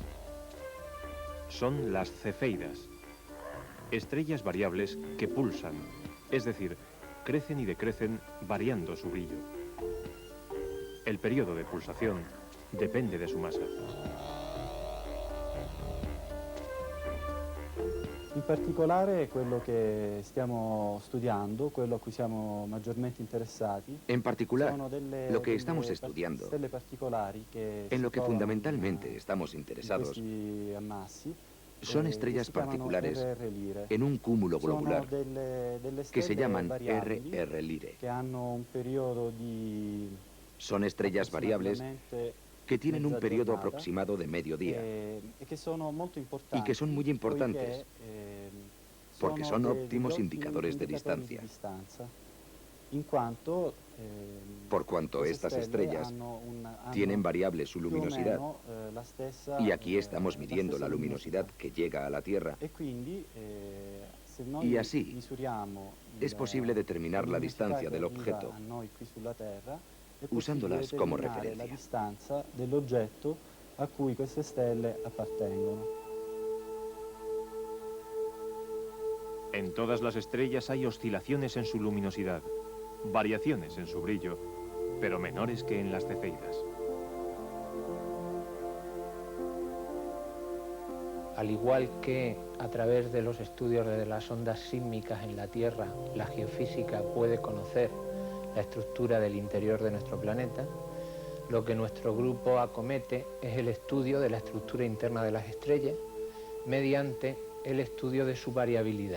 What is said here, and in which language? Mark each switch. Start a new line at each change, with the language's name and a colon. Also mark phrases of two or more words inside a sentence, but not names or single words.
Spanish: Son las cefeidas, estrellas variables que pulsan, es decir, crecen y decrecen variando su brillo. El periodo de pulsación depende de su masa.
Italian: In particolare quello che stiamo studiando, quello a cui siamo maggiormente interessati,
Spanish: En particular,
Italian: sono
Spanish: lo que estamos estudiando,
Italian: stelle particolari che
Spanish: en lo que
Italian: si trovano
Spanish: fundamentalmente estamos
Italian: in
Spanish: interesados,
Italian: questi ammassi,
Spanish: son
Italian: che
Spanish: estrellas
Italian: si chiamano
Spanish: particulares
Italian: RR Lyrae.
Spanish: en un cúmulo
Italian: Sono
Spanish: globular
Italian: delle
Spanish: que se
Italian: stelle
Spanish: llaman
Italian: variabili
Spanish: RR Lyrae.
Italian: che hanno un periodo di
Spanish: Son estrellas variables aproximadamente que tienen un
Italian: mezza
Spanish: periodo
Italian: giornata,
Spanish: aproximado de mediodía
Italian: e che sono molto importanti
Spanish: y que son muy importantes porque son
Italian: sono
Spanish: óptimos
Italian: degli
Spanish: indicadores de
Italian: indicatori
Spanish: distancia,
Italian: di distanza, in quanto
Spanish: por cuanto
Italian: queste
Spanish: estas
Italian: stelle
Spanish: estrellas
Italian: hanno
Spanish: tienen variable su
Italian: più o
Spanish: luminosidad.
Italian: meno, la stessa,
Spanish: Y aquí estamos midiendo
Italian: stessa
Spanish: la luminosidad que llega a la Tierra.
Italian: E quindi se noi
Spanish: Y así
Italian: misuriamo
Spanish: es posible determinar la distancia del objeto
Italian: a noi qui sulla Terra, è
Spanish: usándolas
Italian: possibile
Spanish: como
Italian: determinare la
Spanish: referencia.
Italian: distanza dell'oggetto a cui queste stelle appartengono.
Spanish: En todas las estrellas hay oscilaciones en su luminosidad, variaciones en su brillo, pero menores que en las cefeidas. Al igual que a través de los estudios de las ondas sísmicas en la Tierra, la geofísica puede conocer la estructura del interior de nuestro planeta, lo que nuestro grupo acomete es el estudio de la estructura interna de las estrellas mediante el estudio de su variabilidad.